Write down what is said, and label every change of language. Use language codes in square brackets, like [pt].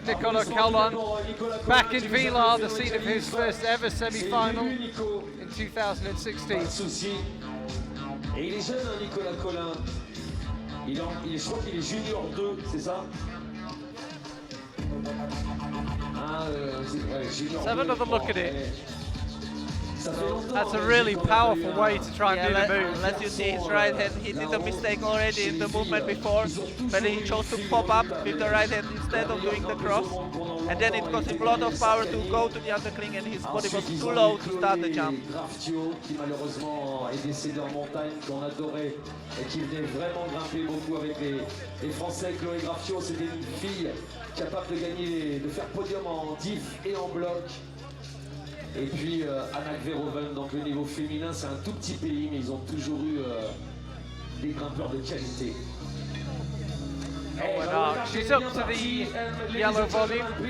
[en] Nicolas Colin back in Villars, the scene of his first ever semi-final in 2016. [fr] Et il est jeune, hein, Nicolas Colin. Je crois qu'il est junior 2, c'est ça? [en] Let's have another look at it. That's a really powerful way to try and do the move. Let you see his right hand. He did a mistake already in the movement before, but he chose to pop up with the right hand instead of doing the cross. And then it cost him a lot of power to go to the undercling, and his body was too low to start the jump. [fr] Qui malheureusement est décédé en montagne, qu'on adorait et qui venait vraiment grimper beaucoup avec les Français. Chloé Graffio, c'était une fille capable de gagner, de faire podium en diff et en bloc. Et puis Anna Verhoeven, donc le niveau féminin, c'est un tout petit pays, mais ils ont toujours eu des grimpeurs de qualité. [en] She's up to the yellow volume.